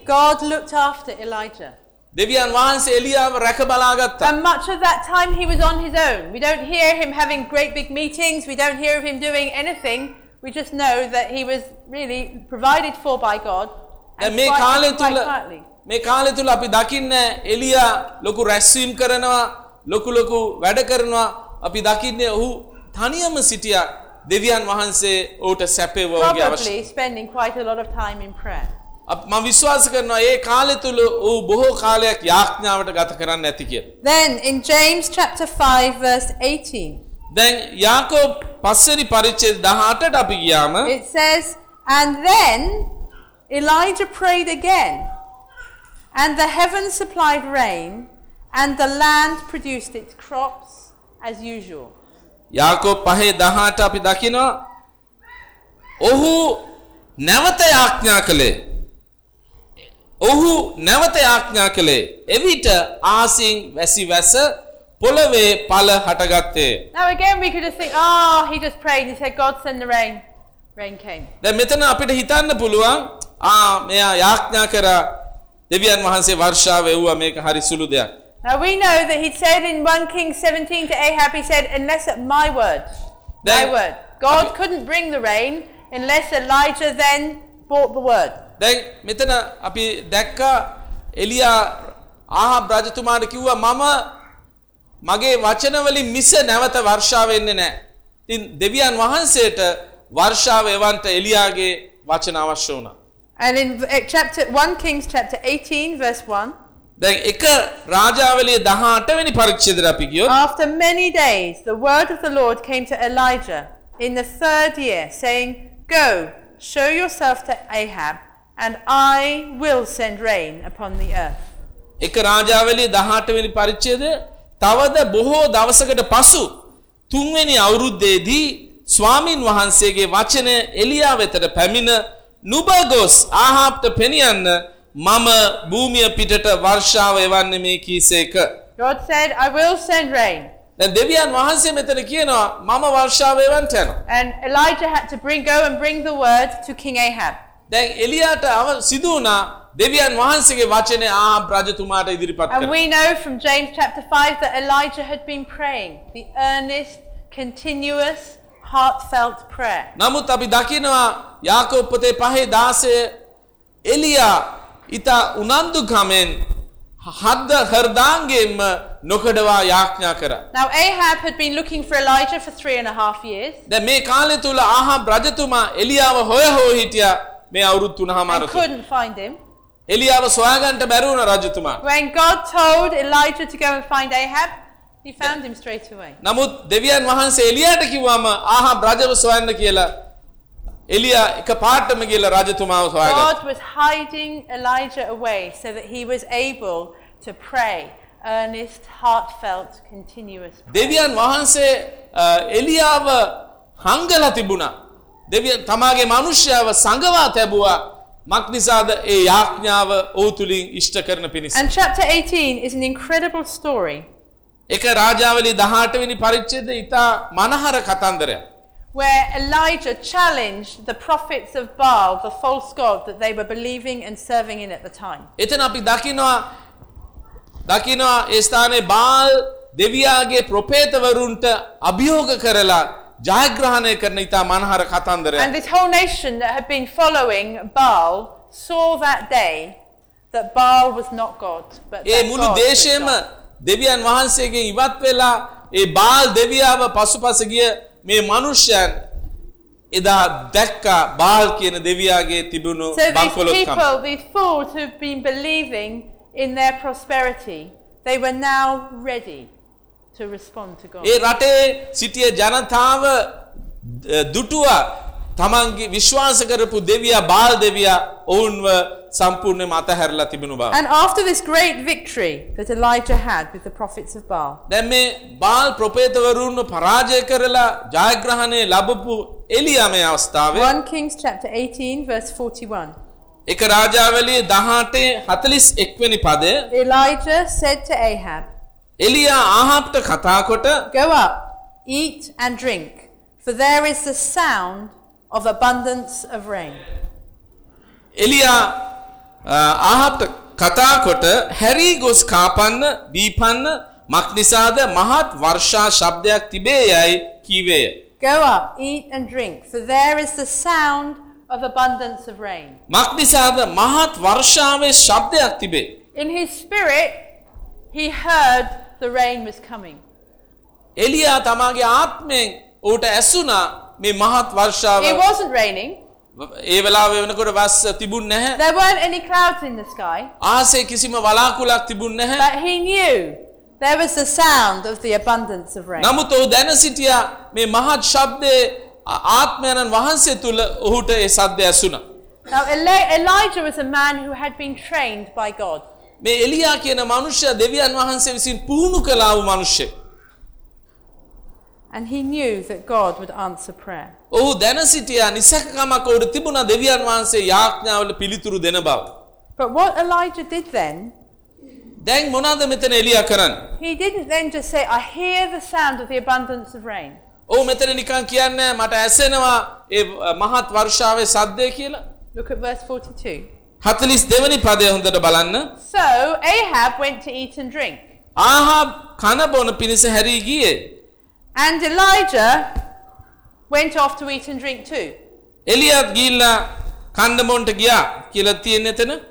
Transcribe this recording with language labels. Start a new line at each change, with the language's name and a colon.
English: God looked after Elijah.
Sinhala: දෙවියන් වහන්සේ එලියාව රැක බලාගත්තා.
English: And much of that time he was on his own. We don't hear him having great big meetings. We don't hear of him doing anything. We just know that he was really provided for by God. And
Sinhala: මේ කාලය තුල මේ කාලය තුල අපි දකින්නේ එලියා ලොකු රැස්වීම කරනවා, ලොකු ලොකු වැඩ කරනවා. අපි දකින්නේ ඔහු තනියම සිටියා. දෙවියන් වහන්සේ ඌට සැපෙව ඔහුගේ අවශ්‍ය.
English: Probably spending quite a lot of time in prayer.
Sinhala: මම විශ්වාස කරනවා ඒ කාලය තුල ඌ බොහෝ කාලයක් යාඥාවට ගත කරන්න ඇති කියලා.
English: Then in James chapter 5 verse 18. Then
Sinhala: Jacob පස්වෙනි පරිච්ඡේද 18ට අපි ගියාම
English: It says and then Elijah prayed again and the heaven supplied rain and the land produced its crops as usual.
Sinhala: Jacob 5:18 අපි දකිනවා ඔහු නැවත යාඥා කළේ ඔහු නැවත යාඥා කළේ එවිට ආසින් වැසි වැස පොළවේ ඵල හටගත්තේ
English: Now again we could just think oh he just prayed he said God send the rain rain came
Sinhala: දැන් මෙතන අපිට හිතන්න පුළුවන් ආ මෙයා යාඥා කරා දෙවියන් වහන්සේ වර්ෂාව එව්වා මේක හරි සුළු දෙයක්
English: Now we know that he said in 1 Kings 17 to Ahab, he said, unless at my word, my word. God couldn't bring the rain unless Elijah then brought the word. Then,
Sinhala: මෙතන අපි දැක්ක එලියා ආහාබ් රජතුමාට කිව්වා මම මගේ වචන වලින් මිස නැවත වර්ෂාව එන්නේ නැහැ. ඉතින් දෙවියන් වහන්සේට වර්ෂාව එවන්ට එලියාගේ වචන අවශ්‍ය වුණා.
English: And in chapter 1 Kings chapter 18 verse 1 Then
Sinhala: එක රාජාවලිය 18 වෙනි පරිච්ඡේදය අපි කියොත්
English: After many days the word of the Lord came to Elijah in the third year saying go show yourself to Ahab and I will send rain upon the earth
Sinhala: එක රාජාවලිය 18 වෙනි පරිච්ඡේදය තවද බොහෝ දවසකට පසු තුන්වෙනි අවුරුද්දේදී ස්වාමින් වහන්සේගේ වචන එලියා වෙතට පැමිණ නුබගොස් ආහාබ්ට පෙනියන්න මම භූමිය පිටට වර්ෂාව එවන්නේ මේ කීසේක.
English: God said I will send rain.
Sinhala: දැන් දෙවියන් වහන්සේ මෙතන කියනවා මම වර්ෂාව එවන්ට යනවා.
English: And Elijah had to bring the word to King Ahab.
Sinhala: දැන් එලියාට සිදු වුණා දෙවියන් වහන්සේගේ වචනේ ආහාබ් රජතුමාට ඉදිරිපත් කරන්න.
English: And we know from James chapter 5 that Elijah had been praying, the earnest, continuous, heartfelt prayer.
Sinhala: නමුත් අපි දකිනවා යාකොබ් පොතේ 5:16 එලියා ඉතා උනන්දු ගමෙන් හද හර්දාංගෙම නොකඩවා යාඥා කරා.
English: Now Ahab had been looking for Elijah for 3.5 years.
Sinhala: දැන් මේ කාලය තුල ආහාබ් රජතුමා එලියාව හොය හො හිටියා මේ අවුරුදු තුනම අතර.
English: Couldn't find him.
Sinhala: එලියාව සොයාගන්න බැරි වුණා රජතුමා.
English: When God told Elijah to go and find Ahab, he found him straight away.
Sinhala: නමුත් දෙවියන් වහන්සේ එලියාට කිව්වම ආහාබ් රජව සොයන්න කියලා එලියා එක පාටම ගිහලා රජතුමාව සොයාගත්තා.
English: God was hiding Elijah away so that he was able to pray earnest heartfelt continuous prayer.
Sinhala: දෙවියන් වහන්සේ එලියාව හංගලා තිබුණා. දෙවියන් තමගේ මිනිස්යාව සංගවා තැබුවා. මක් නිසාද ඒ යාඥාව ඔවුතුලින් ඉෂ්ට කරන පිණිස.
English: And chapter 18 is an incredible story.
Sinhala: එක රාජාවලි 18 වෙනි පරිච්ඡේදය ඉතා මනහර කතන්දරයක්.
English: Where Elijah challenged the prophets of Baal, the false god that they were believing and serving in at the time.
Sinhala: එතන අපි දකිනවා ඒ ස්ථානයේ බාල් දෙවියාගේ ප්‍රොපේතවරුන්ට අභියෝග කරලා ජයග්‍රහණය කරන ඉතා මනහර කතන්දරයක්.
English: And this whole nation that had been following Baal saw that day that Baal was not god, but that
Sinhala: ඒ මුළු දේශෙම දෙවියන් වහන්සේගෙන් ඉවත් වෙලා ඒ බාල් දෙවියාව පසුපස ගිය මේ මනුෂ්‍යයන් එදා දැක්කා බාල් කියන දෙවියාගේ තිබුණු බංකොලොත්කම.
English: So these people, these fools who've been believing in their prosperity, they were now ready to respond to God.
Sinhala: ඒ රටේ සිටිය ජනතාව දුටුවා තමන්ගේ විශ්වාස කරපු දෙවියා බාල් දෙවියා ඔවුන්ව සම්පූර්ණයෙන්ම අතහැරලා තිබුණු බව.
English: And after this great victory that Elijah had with the prophets of Baal.
Sinhala: දැන් මේ බාල් ප්‍රපේතවරුන්ව පරාජය කරලා ජයග්‍රහණේ ලැබපු එලියා මේ අවස්ථාවේ
English: 1 Kings chapter 18 verse 41.
Sinhala: එක රාජාවලිය 18:41 වෙනි පදයේ
English: Elijah said to Ahab.
Sinhala: එලියා ආහාබ්ට කතා කොට
English: Go up, eat and drink, for there is the sound of abundance of rain.
Sinhala: එලියා ආහත් කතා කොට හැරි ගොස් කාපන්න දීපන්න මක් නිසාද මහත් වර්ෂා ශබ්දයක් තිබේයයි කීවේය.
English: Go up, eat and drink. So there is the sound of abundance of rain.
Sinhala: මක් නිසාද මහත් වර්ෂාවේ ශබ්දයක් තිබේ.
English: In his spirit, he heard the rain was coming.
Sinhala: එලියා තමගේ ආත්මෙන් ඌට ඇසුණා මේ මහත් වර්ෂාව.
English: It wasn't raining.
Sinhala: ඒ වෙලාවෙ වෙනකොට වස් තිබුණ නැහැ.
English: There weren't any clouds in the sky.
Sinhala: ආසේ කිසිම වලාකුලක් තිබුණ නැහැ.
English: But he knew there was the sound of the abundance of rain.
Sinhala: නමුත් ඔහු දැන සිටියා මේ මහත් ශබ්දේ ආත්මයන් වහන්සේ තුල ඔහුට ඒ ශබ්ද ඇසුණා.
English: Now Elijah was a man who had been trained by God.
Sinhala: මේ එලියා කියන මනුෂ්‍ය දෙවියන් වහන්සේ විසින් පුහුණු කළා වූ මනුෂ්‍යයෙක්.
English: And he knew that God would answer prayer.
Sinhala: ඔහු දැන සිටියා නිසකකමක් ඔහුට තිබුණා දෙවියන් වහන්සේ යාඥාවල පිළිතුරු දෙන බව.
English: But what Elijah did then?
Sinhala: දැන් මොනවාද මෙතන එලියා කරන්නේ?
English: He didn't then just say I hear the sound of the abundance of rain.
Sinhala: ඔහු මෙතන නිකන් කියන්නේ මට ඇසෙනවා ඒ මහත් වර්ෂාවේ ශබ්දය කියලා.
English: Look at verse 42.
Sinhala: 42 වෙනි පදය හොඳට බලන්න.
English: So Ahab went to eat and drink.
Sinhala: ආහාබ් කන බොන පිණිස හැරී ගියේ.
English: And Elijah went off to eat and drink too.
Sinhala: Eliyath gilla kandamonta giya kiyala tiyenne etana.